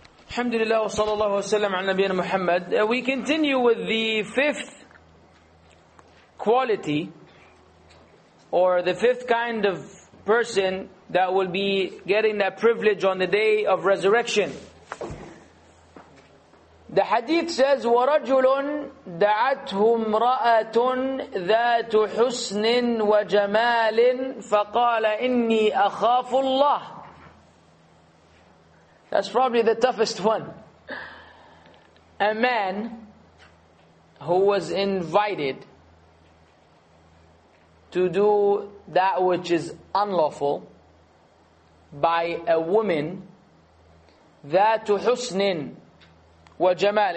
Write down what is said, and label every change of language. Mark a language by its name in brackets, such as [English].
[English] Alhamdulillah wa sallallahu wa sallam ala nabiyyina Muhammad. We continue with the 5th quality, or the 5th kind of person that will be getting that privilege on the day of resurrection. The hadith says, [Arabic] وَرَجُلٌ دَعَتْهُ امْرَأَةٌ ذَاتُ حُسْنٍ وَجَمَالٍ فَقَالَ إِنِّي أَخَافُ اللَّهِ. [English] That's probably the toughest one. A man who was invited to do that which is unlawful by a woman, [Arabic] ذَاتُ حُسْنٍ وَجَمَالٍ.